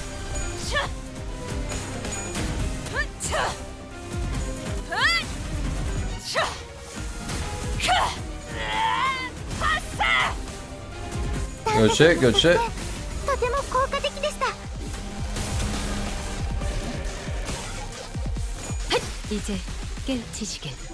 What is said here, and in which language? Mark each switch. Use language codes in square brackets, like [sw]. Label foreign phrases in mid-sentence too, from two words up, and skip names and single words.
[en] Good shit, good shit. [ja] とても効果的でした。 [ko] 이제 깨우치시게.